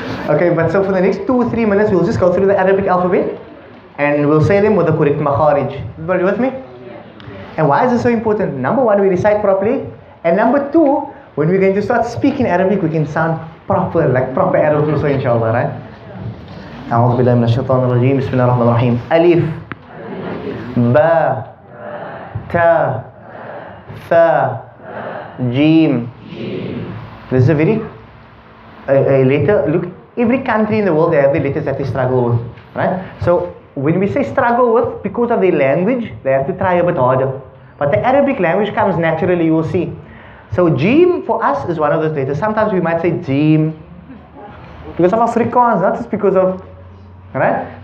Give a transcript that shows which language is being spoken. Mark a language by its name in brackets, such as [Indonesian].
[English] Okay, but so for the next 2 or 3 minutes, we'll just go through the Arabic alphabet and we'll say them with the correct makharij. Everybody with me? And why is this so important? Number one, we recite properly. And number two, when we're going to start speaking Arabic, we can sound proper, like proper Arabs also, inshallah, right? [Arabic] أعوذ بالله من الشيطان الرجيم بسم الله الرحمن الرحيم ألف با تا ثا جيم. [English] This is a very a letter. Look, every country in the world, they have the letters that they struggle with, right? So when we say struggle with, because of their language, they have to try a bit harder. But the Arabic language comes naturally, you will see. So Jim for us is one of those letters. Sometimes we might say Jim because of Afrikaans, not just because of, right?